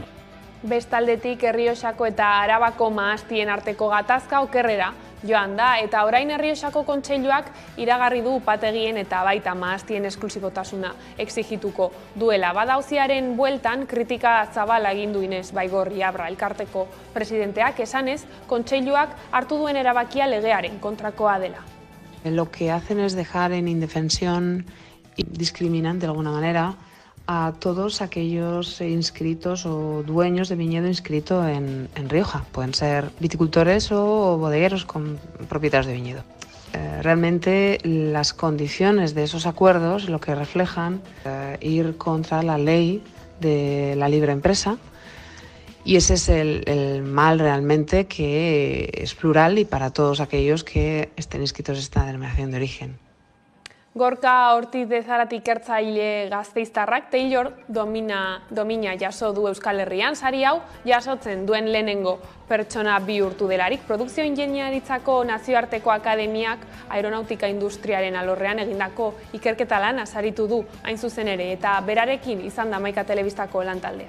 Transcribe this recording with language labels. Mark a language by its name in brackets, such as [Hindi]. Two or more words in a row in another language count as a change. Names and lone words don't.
[Basque] Bestaldetik Errioxako eta Arabako mahastien arteko gatazka okerrera joan da, eta orain Errioxako Kontseiluak iragarri du upategien eta baita mahastien esklusibotasuna exigituko duela. Badauziaren bueltan kritika zabala egin du Ines Baigorri Abra elkarteko presidenteak, esanez Kontseiluak hartu duen erabakia legearen kontrakoa dela. [Spanish] Lo que hacen es dejar en indefensión y discriminan de alguna manera a todos aquellos inscritos o dueños de viñedo inscrito en Rioja. Pueden ser viticultores o bodegueros con propietarios de viñedo. Realmente las condiciones de esos acuerdos lo que reflejan ir contra la ley de la libre empresa, y ese es el mal realmente, que es plural y para todos aquellos que estén inscritos en esta denominación de origen. [Basque] Gorka Ortiz de Zaratik ertzaile Gasteiztarrak Taylor domina jaso du Euskal Herrian. Sari hau jasotzen duen lehenengo pertsona bihurtu delarik. Produkzio ingeniaritzako nazioarteko akademiak aeronautika industriaren alorrean egindako ikerketa lana saritu du hain zuzen ere, eta berarekin izan da Hamaika Telebistako lantaldea.